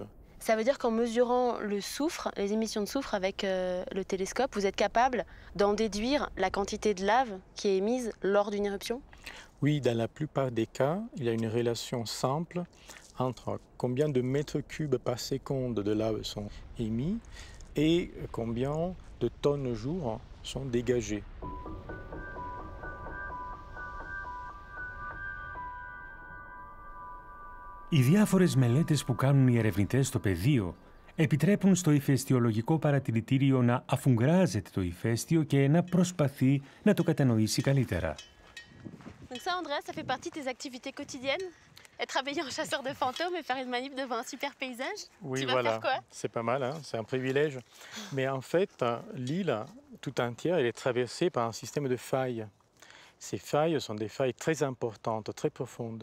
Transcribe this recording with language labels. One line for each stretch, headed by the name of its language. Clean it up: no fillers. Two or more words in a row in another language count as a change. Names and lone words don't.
French: Ça veut dire qu'en mesurant le soufre, les émissions de soufre avec le télescope, vous êtes capable d'en déduire la quantité de lave qui est émise lors d'une éruption? Oui, dans la plupart des cas, il y a une relation simple entre combien de mètres cubes par seconde de lave sont émis et combien de tonnes jour sont dégagées.
Greek: Οι διάφορες μελέτες που κάνουν οι ερευνητές στο πεδίο επιτρέπουν στο ηφαιστειολογικό παρατηρητήριο να αφουγκράζεται το ηφαίστειο και να προσπαθεί να το κατανοήσει καλύτερα.
French: Donc ça, Andrea, ça fait partie de tes activités quotidiennes? Être habillé en chasseur de fantômes et faire une manip devant un super paysage? Oui, tu vas voilà. faire quoi? C'est pas mal, hein, c'est un privilège. Mais en fait, l'île tout entière, elle est traversée par un système de failles. Ces failles sont des failles très importantes, très profondes.